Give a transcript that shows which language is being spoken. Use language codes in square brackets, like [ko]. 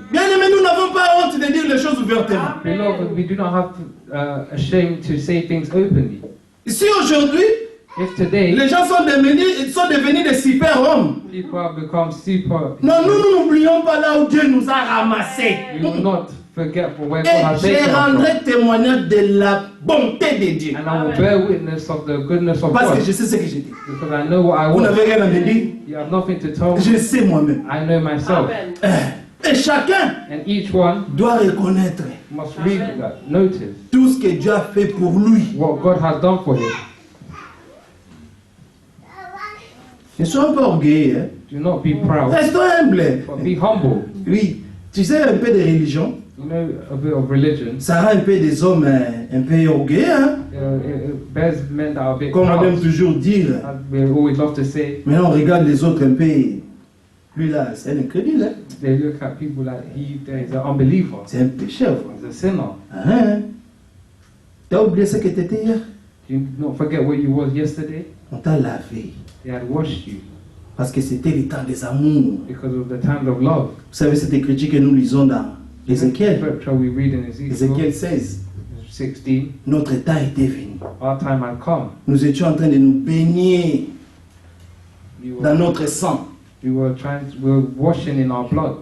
[fr] Bien aimé, nous n'avons pas honte de dire les choses ouvertement. [en] Beloved, we do not have to, ashamed to say things openly. [fr] Si aujourd'hui, [en] If today [fr] les gens sont devenus des super-hommes, [en] people have become super, [fr] non, nous n'oublions pas là où Dieu nous a ramassés. [en] we will not forget for where God [fr] Et [en] has [fr] je [en] taken us from. [fr] rendrai témoignage de la bonté de Dieu. [en] And I will bear witness of the goodness of [fr] Parce que [en] God [fr] je sais ce que j'ai dit. [en] because I know what I [fr] Vous [en] want. [fr] n'avez rien à me dire. [en] You have nothing to tell me. [fr] Je sais moi-même. [en] I know myself. Amen. [fr] Et Et chacun [en] And each one [fr] doit reconnaître [en] must notice [fr] tout ce que Dieu a fait pour lui. [en] what God has done for him. [fr] Ne sois pas orgueilleux. Hein. [en] Do not be proud, [fr] Reste humble. [en] but be humble. [fr] Oui. Tu sais, un peu de religion, [en] You know, a bit of religion. [fr] ça rend un peu des hommes un peu orgueilleux. Hein. [en] It bears men that are a bit [fr] Comme on aime [en] proud. [fr] toujours dire. [en] As we always love to say, [fr] Maintenant, on regarde les autres un peu. Lui là, c'est un incrédule. Hein. [en] they look at people like he is an unbeliever. [fr] C'est un pécheur. [en] He's a sinner. [fr] Hein? T'as oublié ce que tu étais hier? [en] Do you not forget what you was yesterday? [fr] On t'a lavé. [en] They had washed you [fr] Parce que c'était le temps des amours. [en] because of the times of love. [fr] Vous savez cette écriture que nous lisons dans Ézéchiel. [en] Scripture we read in [fr] Ézéchiel [en] Ezekiel 16. 16. [fr] Notre temps était venu. [en] Our time had come. [fr] Nous étions en train de nous baigner dans notre sang. [en] We were washing in our blood.